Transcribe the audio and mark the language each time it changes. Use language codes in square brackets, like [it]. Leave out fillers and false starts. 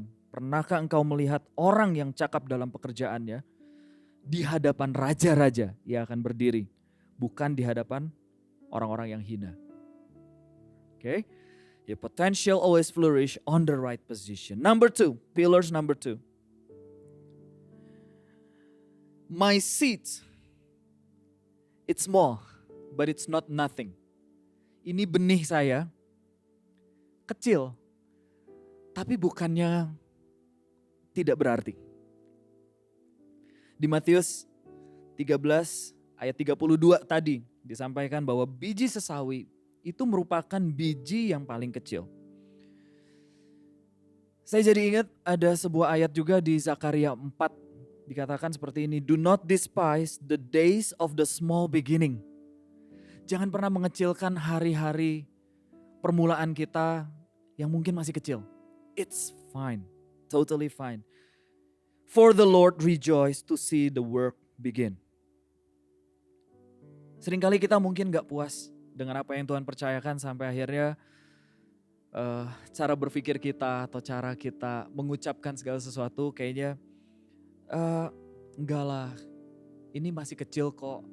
[id] Pernahkah engkau melihat orang yang cakap dalam pekerjaannya? Di hadapan raja-raja ia akan berdiri. Bukan di hadapan orang-orang yang hina. Okay? [en] Your potential always flourish on the right position. Number 2, pillars number 2. My seed, it's small, but it's not nothing. [id] Ini benih saya, kecil, tapi bukannya tidak berarti. Di Matius 13 ayat 32 tadi disampaikan bahwa biji sesawi itu merupakan biji yang paling kecil. Saya jadi ingat ada sebuah ayat juga di Zakaria 4 dikatakan seperti ini. [en] Do not despise the days of the small beginning. [id] Jangan pernah mengecilkan hari-hari permulaan kita yang mungkin masih kecil. [en] It's fine, totally fine. For the Lord rejoice to see the work begin. [id] Seringkali kita mungkin gak puas dengan apa yang Tuhan percayakan sampai akhirnya cara berpikir kita atau cara kita mengucapkan segala sesuatu kayaknya enggak lah, ini masih kecil kok.